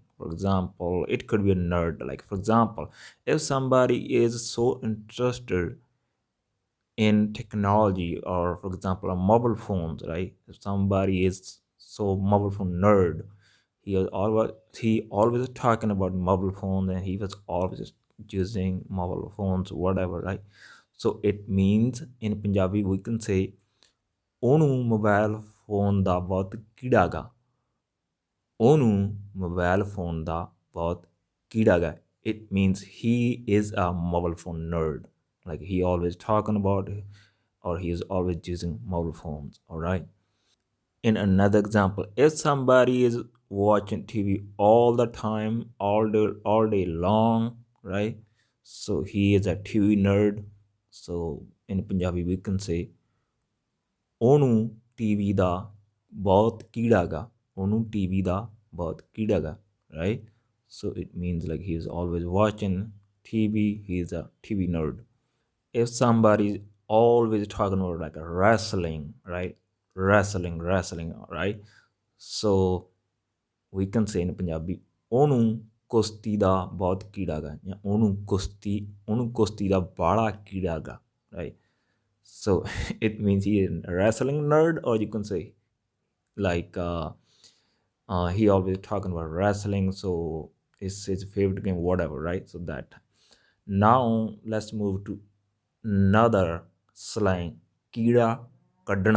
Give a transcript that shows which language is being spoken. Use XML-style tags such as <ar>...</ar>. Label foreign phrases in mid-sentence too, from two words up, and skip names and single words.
<en>For example, it could be a nerd. Like for example, if somebody is so interested in technology, or for example, a mobile phones, right? If somebody is so mobile phone nerd, he always talking about mobile phones, and he was always using mobile phones, whatever, right? So it means in Punjabi we can say</en> <pa>ਉਹਨੂੰ ਮੋਬਾਈਲ ਫੋਨ ਦਾ ਬਹੁਤ ਕੀੜਾ ਗਾ ਉਹਨੂੰ ਮੋਬਾਈਲ ਫੋਨ ਦਾ ਬਹੁਤ ਕੀੜਾ ਗਾ</pa> <en>it means he is a mobile phone nerd, like he always talking about it, or he is always using mobile phones. All right, in another example, if somebody is watching TV all the time, all day long, right? So he is a TV nerd. So in Punjabi we can say</en> <pa>ਉਹਨੂੰ ਟੀਵੀ ਦਾ ਬਹੁਤ ਕੀੜਾ ਗਾ ਉਹਨੂੰ ਟੀਵੀ ਦਾ ਬਹੁਤ ਕੀੜਾ ਗਾ,</pa> <en>right? So it means like he is always watching TV, he is a TV nerd. If somebody is always talking about like a wrestling, right? Wrestling, right? So we can say in Punjabi</en> <pa>ਉਹਨੂੰ ਕੁਸ਼ਤੀ ਦਾ ਬਹੁਤ ਕੀੜਾ ਗਾ ਜਾਂ ਉਹਨੂੰ ਕੁਸ਼ਤੀ ਦਾ ਬਾਹਲਾ ਕੀੜਾ ਗਾ,</pa> <en>right? So it means he is a wrestling nerd, or you can say like he always talking about wrestling, so it's his favorite game, whatever, right? So that now let's move to another slang,</en> <pa>ਕੀੜਾ ਕੱਢਣਾ.</pa>